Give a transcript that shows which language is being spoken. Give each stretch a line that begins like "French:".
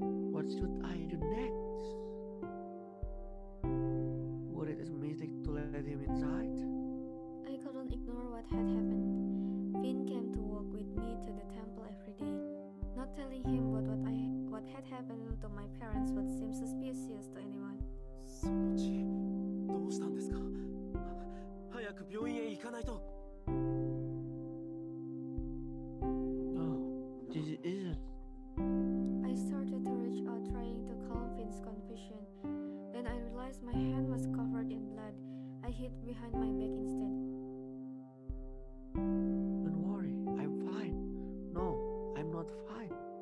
English: What should I do next? Would it be a mistake to let him inside? I couldn't ignore what had happened. Finn came to walk with me to the temple every day. Not telling him what had happened to my parents would seem suspicious to anyone.
Japanese: その血どうしたんですか？早く病院へ行かないと。
English: No, this isn't. I started to reach out trying to calm Finn's confusion. Then I realized my hand was covered in blood. I hid behind my back instead. Don't worry, I'm fine. No, I'm not fine.